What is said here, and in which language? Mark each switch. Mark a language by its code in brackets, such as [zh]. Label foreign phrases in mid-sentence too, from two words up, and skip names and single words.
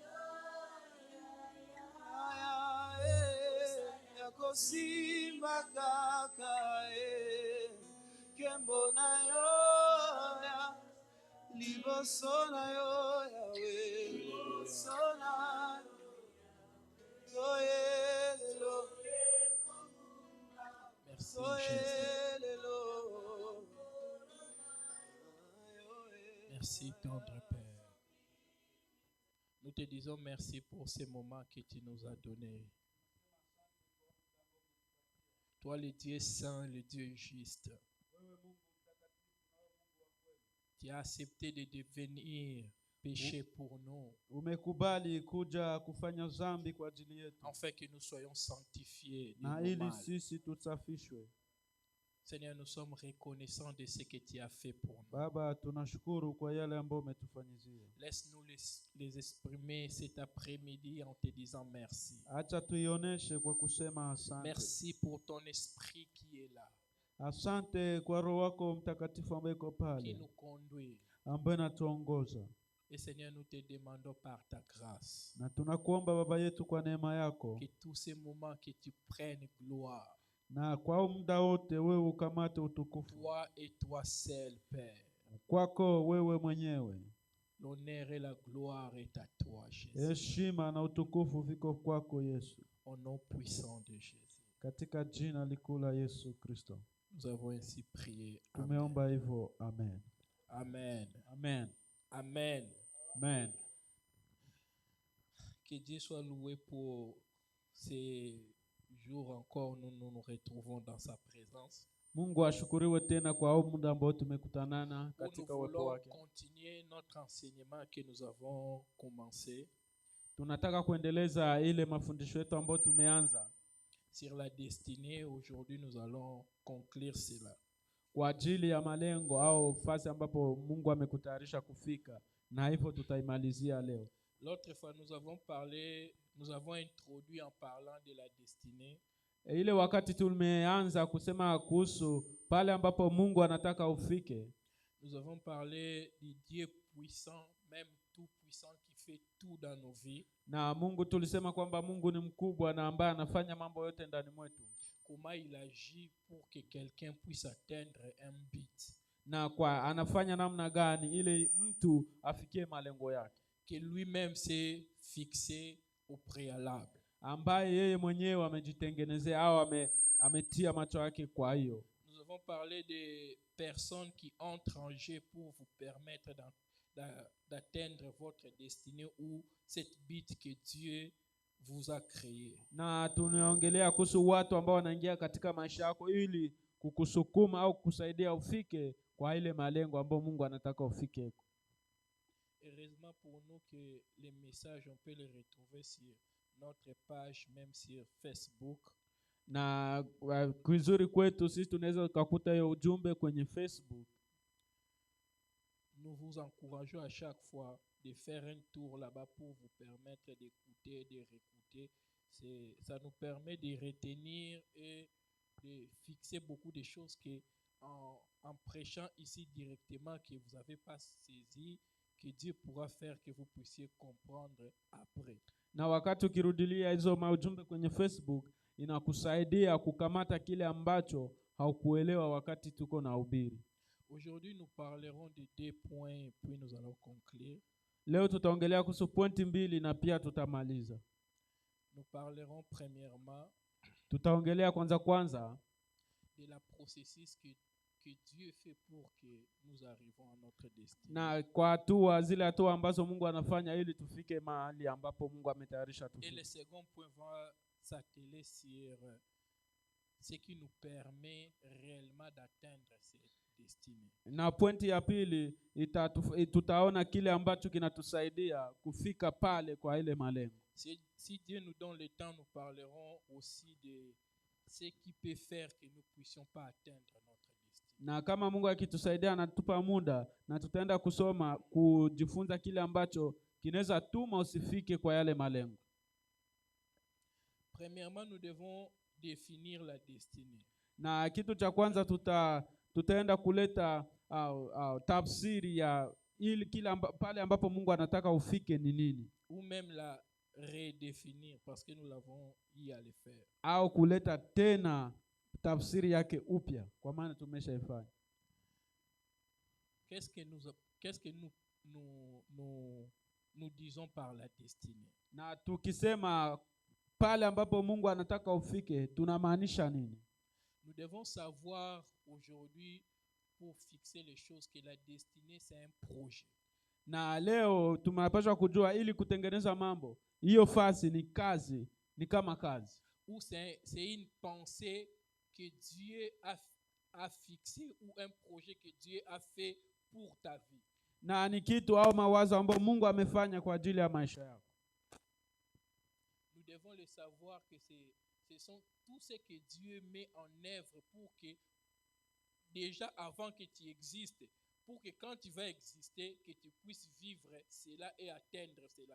[ln] ya kosimba kaka Kembo na yo ya liboso na yo Yahweh liboso na yo lelo. [fr] Merci Jésus. Merci tendre Père. Nous te disons merci pour ces moments que tu nous as donnés. Toi le Dieu saint, le Dieu juste. Tu as accepté de devenir péché pour nous. [sw] Umekubali kuja kufanya dhambi kwa ajili yetu. [fr] Afin que nous soyons sanctifiés de [sw] Na [fr] nos [sw] ili [fr] mal. [sw] sisi tusafishwe. [fr] Seigneur, nous sommes reconnaissants de ce que tu as fait pour nous. [sw] Baba, tunashukuru kwa yale ambayo umetufanyizia. [fr] Laisse-nous les exprimer cet après-midi en te disant merci. [sw] Acha tuioneshe kwa kusema asante. [fr] Merci pour ton esprit qui est là, [sw] Asante kwa Roho wako Mtakatifu ambaye uko [fr] qui [sw] pale, [fr] nous conduit. [sw] ambaye anatuongoza. [fr] Et Seigneur, nous te demandons par ta grâce [sw] Na tunakuomba Baba yetu kwa neema yako, [fr] que tous ces moments que tu prennes gloire, [sw] na kwa muda wote wewe ukamate utukufu. [fr] toi et toi seul, Père. [sw] Kwako wewe mwenyewe. [fr] L'honneur et la gloire est à toi, Jésus. [sw] Heshima na utukufu viko kwako Yesu. [fr] Au nom puissant de Jésus. [sw] Katika jina likuu la Yesu Kristo. [fr] Nous avons ainsi prié. Amen. [sw] Tumeomba hivyo. Amen. Amen. Amen. Amen. Amen. [fr] Que Dieu soit loué pour ces jours encore. Nous nous retrouvons dans sa présence. [sw] Mungu ashukuriwe tena kwa huu muda ambao tumekutanana [fr] Nous [sw] katika uwepo [fr] voulons [sw] wake. [fr] continuer notre enseignement que nous avons commencé [sw] Tunataka kuendeleza ile mafundisho yetu ambayo tumeanza [fr] sur la destinée. Aujourd'hui, nous allons conclure cela. [sw] kwa ajili ya malengo au fasi ambapo Mungu amekutayarisha kufika, na hivyo tutaimalizia leo. [fr] L'autre fois, nous avons introduit en parlant de la destinée. [sw] Ile wakati tumeanza kusema kuhusu pale ambapo Mungu anataka ufike, [fr] Nous avons parlé du Dieu puissant, même tout puissant, qui fait tout dans nos vies. [sw] na Mungu tulisema kwamba Mungu ni mkubwa na ambaye anafanya mambo yote ndani mwetu, [fr] Comment il agit pour que quelqu'un puisse atteindre un but. [sw] na kwa anafanya namna gani ili mtu afikie malengo yake, [fr] Que lui-même s'est fixé au préalable. [sw] ambaye yeye mwenyewe amejitengenezea au ametia macho yake. Kwa hiyo [fr] Nous avons parlé de personnes qui entrent en jeu pour vous permettre d'atteindre votre destinée ou cette but que Dieu vous a créé. [sw] Na tunaongelea kuhusu watu ambao wanaingia katika maisha yako ili kukusukuma au kukusaidia ufike kwa ile malengo ambayo Mungu anataka ufike. [fr] Heureusement pour nous que les messages, on peut les retrouver sur notre page, même sur Facebook. [sw] Na kizuri kwetu sisi tunaweza kukuta hiyo ujumbe kwenye Facebook. [fr] Nous vous encourageons à chaque fois de faire un tour là-bas pour vous permettre d'écouter, de réécouter. Ça nous permet de retenir et de fixer beaucoup de choses que en prêchant ici directement que vous n'avez pas saisi, que Dieu pourra faire que vous puissiez comprendre après. [sw] Na wakati ukirudilia hizo maujumbe kwenye Facebook, inakusaidia kukamata kile ambacho haukuelewa wakati tuko na ubiri. [fr] Aujourd'hui, nous parlerons de 2 points et puis nous allons conclure. [sw] Leo tutaongelea kuhusu pointi 2 na pia tutamaliza. [fr] Nous parlerons premièrement [sw] Tutaongelea kwanza [fr] de la processus que Dieu fait pour que nous arrivons à notre destin. [sw] na kwa zile hatua ambazo Mungu anafanya ili tufike mahali ambapo Mungu ametayarisha tufike. [fr] Et le second point va s'atteler sur ce qui nous permet réellement d'atteindre cette destinée. [sw] Na pointi ya pili tutaona kile ambacho kinatusaidia kufika pale kwa ile malengo. [fr] Si Dieu nous donne le temps, nous parlerons aussi de ce qui peut faire que nous ne puissions pas atteindre notre destinée. [sw] Na kama Mungu akitusaidia na tupa muda na tutaenda kusoma kujifunza kile ambacho kinaweza tuma usifike kwa yale malengo. [fr] Premièrement, nous devons définir la destinée. [sw] Na kitu cha kwanza tutaenda kuleta tafsiri ya ili pale ambapo Mungu anataka ufike ni nini, [fr] ou même la redéfinir parce que nous l'avons eu à le faire. [sw] Au kuleta tena tafsiri yake upya kwa maana tumeshaifanya. [fr] Qu'est-ce que nous disons par la destinée? [sw] Na tukisema pale ambapo Mungu anataka ufike tunamaanisha nini? [fr] Nous devons savoir aujourd'hui, pour fixer les choses, que la destinée c'est un projet. [sw] Na leo tumepaswa kujua ili kutengeneza mambo, hiyo fasi ni kazi, ni kama kazi. [fr] Ou c'est une pensée que Dieu a fixé, ou un projet que Dieu a fait pour ta vie. [sw] Na ni kitu au mawazo ambayo Mungu amefanya kwa ajili ya maisha yako. [fr] Nous devons le savoir que ce sont tout ce que Dieu met en œuvre pour que, déjà avant que tu existes, pour que quand tu vas exister, que tu puisses vivre cela et atteindre cela.